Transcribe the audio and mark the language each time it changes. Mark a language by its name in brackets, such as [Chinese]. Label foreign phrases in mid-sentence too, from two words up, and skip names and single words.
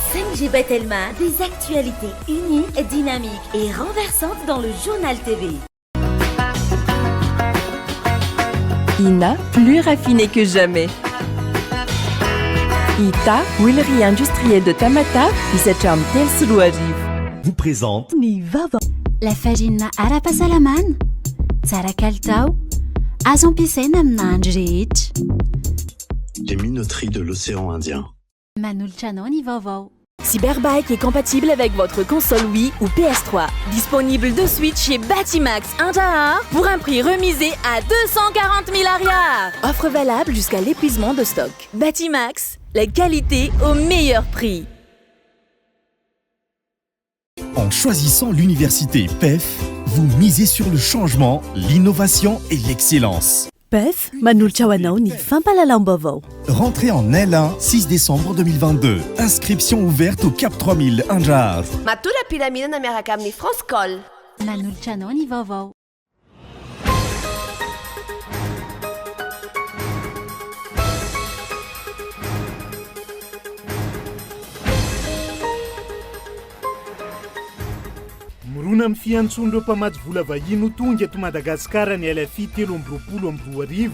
[French] Ange et Bethelma, des actualités uniques, dynamiques et renversantes dans le journal TV. Ina, plus raffinée que jamais. Ita, huilerie industrielle de Tamata, Isacham Telsuruariv. Vous présente Nivava. La farine [Malagasy] ara-pasalaman, tsara kalitao, azo ampiasaina amina andro rehetra. [French] Les minoteries de l'océan Indien. [Malagasy] Manolotra anao ny vaovao. [French] Cyberbike est compatible avec votre console Wii ou PS3. Disponible de suite chez Batimax Indahar pour un prix remisé à 240 000 ariars. Offre valable jusqu'à l'épuisement de stock. Batimax, la qualité au meilleur prix. En choisissant l'université PEF, vous misez sur le changement, l'innovation et l'excellence. [Malagasy] PEF, manolotra ho anao ny fampahalalam-baovao. [French] Rentrée en L1, 6 décembre 2022. Inscription ouverte au Cap 3000 Indahar. [Malagasy] Matory ampilaminana miaraka amin'ny Francecol. Manolotra anao ny vaovao. Morona amin'ny fiantson'ireo mpamatsy vola vahiny ho tonga eto Madagasikara ny LFI 3/22.